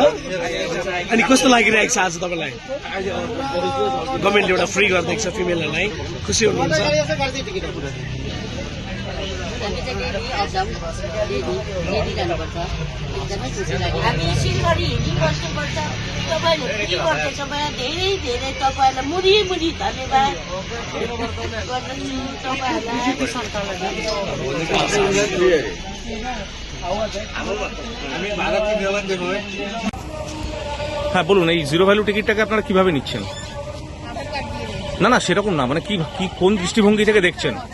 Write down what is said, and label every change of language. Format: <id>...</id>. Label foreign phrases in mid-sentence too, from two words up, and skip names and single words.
<ne>अनि कस्तो लागिरहेको छ आज तपाईँलाई? गभर्मेन्टले एउटा फ्री गरिदिएको छ फिमेलहरूलाई, खुसी हुनुहुन्छ? हामी चाहिँ डेली जानुपर्छ, एकदमै खुसी लाग्यो। हामी सिलगढी हिँडी बस्नुपर्छ, तपाईँहरूले फ्री गर्दैछ मलाई धेरै धेरै तपाईँहरूलाई मुरी मुरी धन्यवाद।</ne> <bn>হ্যাঁ বলুন, এই জিরো ভ্যালু টিকিটটাকে আপনারা কিভাবে নিচ্ছেন? না না সেরকম না, মানে কি কোন দৃষ্টিভঙ্গি থেকে দেখছেন?</bn>